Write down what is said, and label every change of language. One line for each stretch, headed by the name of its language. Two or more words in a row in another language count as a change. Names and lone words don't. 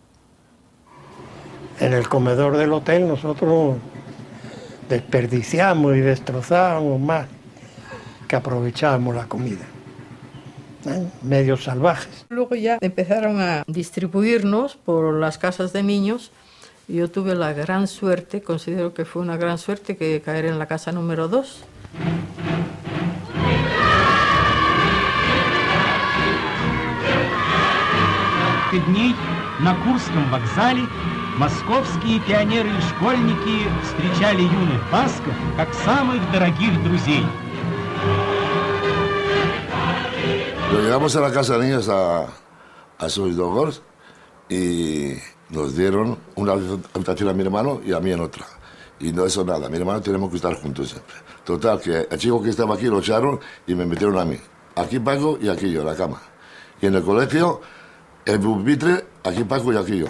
Spanish: En el comedor del hotel nosotros desperdiciamos y destrozábamos más que aprovechábamos la comida. Medios salvajes. Luego ya empezaron a distribuirnos por las casas de niños. Yo tuve la gran suerte, considero que fue una gran suerte, que caer en la casa número 2.
Russian: Дней на Курском вокзале московские пионеры и школьники встречали юных басков как самых дорогих друзей.
Spanish: Lo llegamos a la casa de niños a Soisdogors y nos dieron una habitación a mi hermano y a mí en otra. Y no eso nada, mi hermano tenemos que estar juntos siempre. Total, que el chico que estaba aquí lo echaron y me metieron a mí. Aquí Paco y aquí yo, en la cama. Y en el colegio, el pupitre, aquí Paco y aquí yo.